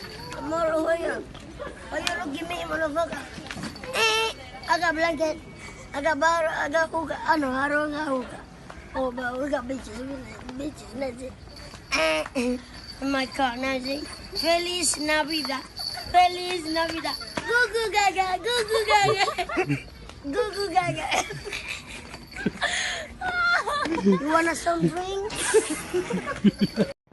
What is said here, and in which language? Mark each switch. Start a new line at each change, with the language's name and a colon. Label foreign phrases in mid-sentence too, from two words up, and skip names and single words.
English: Tomorrow, where you? Why you look at me, motherfucker? I got blanket. I got butter, I got hookah. I know, I don't got hookah. Oh, but we got bitches, that's it. In my car, that's it.
Spanish: Feliz Navidad. Feliz Navidad. Goo goo gaga, goo goo gaga. Goo goo gaga.
English: You want some drink?